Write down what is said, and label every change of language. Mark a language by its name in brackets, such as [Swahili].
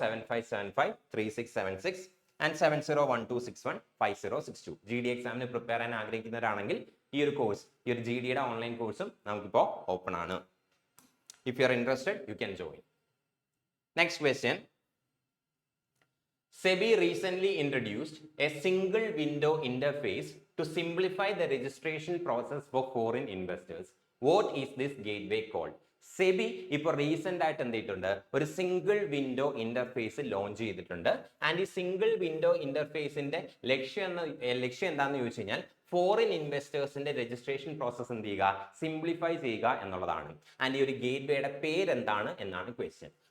[Malayalam] 8075753676 and 7012615062. GD എക്സാമിന് prepare ചെയ്യാൻ ആഗ്രഹിക്കുന്നവരാണെങ്കിൽ ഈ ഒരു കോഴ്സ്, ഈ ഒരു GDയുടെ ഓൺലൈൻ കോഴ്സും നമുക്കിപ്പോൾ ഓപ്പൺ ആണ്. [English] If you are interested you can join. Next question. SEBI recently introduced a single window interface to simplify the registration process for foreign investors. What is this gateway called? [Malayalam] SEBI ഇപ്പോൾ recent ആയിട്ട് എന്ത് ചെയ്തിട്ടുണ്ട്? ഒരു single window interface launch ചെയ്തിട്ടുണ്ട്. And ഈ single window ഇന്റർഫേസിന്റെ ലക്ഷ്യം എന്താണെന്ന് ചോദിച്ചു കഴിഞ്ഞാൽ ഫോറിൻ ഇൻവെസ്റ്റേഴ്സിന്റെ രജിസ്ട്രേഷൻ പ്രോസസ് എന്ത് ചെയ്യുക? സിംപ്ലിഫൈ ചെയ്യുക എന്നുള്ളതാണ്. ആൻഡ് ഈ ഒരു ഗേറ്റ്വേയുടെ പേരെന്താണ് എന്നാണ് ക്വസ്റ്റ്യൻ.